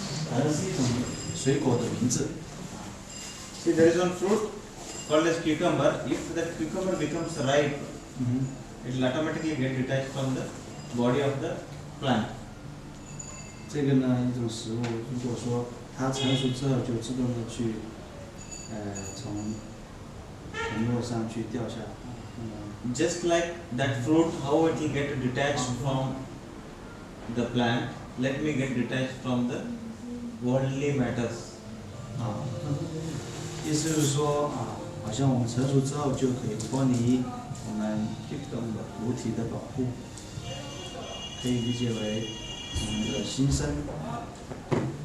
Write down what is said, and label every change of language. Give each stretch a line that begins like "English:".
Chinese: 反正是一种水果的名字。
English: See, there is one fruit called as cucumber. If that cucumber becomes ripe, it will automatically get detached from the body of the plant.
Chinese: 这个呢，一种食物，如果说它成熟之后，就自动的去，从藤络上去掉下来。
English: Just like that fruit, how it will get detached from the plant, let me get detached from the worldly matters.
Chinese: 意思就是说好像我们成熟之后就可以脱离我们五体的保护，可以理解为我们的心生。